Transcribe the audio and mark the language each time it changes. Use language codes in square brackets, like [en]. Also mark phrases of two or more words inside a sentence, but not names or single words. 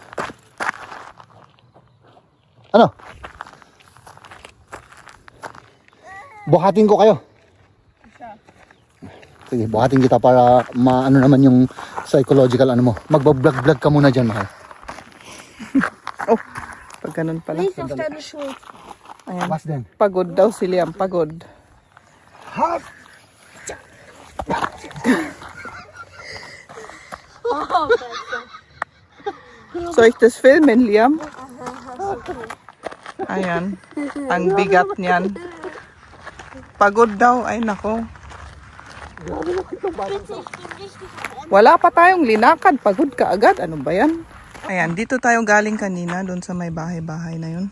[tl] Ano? Buhatin ko kayo. Sige, buhatin kita para maano naman yung psychological ano mo. Magbablog-vlog ka muna dyan, mahal. Oh, pag ganun pala. [de] Lies auf deine Schuhe. [tl] Ayan. [de] Was denn? [tl] Pagod daw si Liam, pagod. Oh, [de] Soll ich das filmen, Liam? [tl] Ayan. Ang bigat niyan. Pagod daw. Ay, nako. Wala pa tayong linakad. Pagod ka agad. Ano ba yan? Ayan, dito tayo galing kanina. Doon sa may bahay-bahay na yun.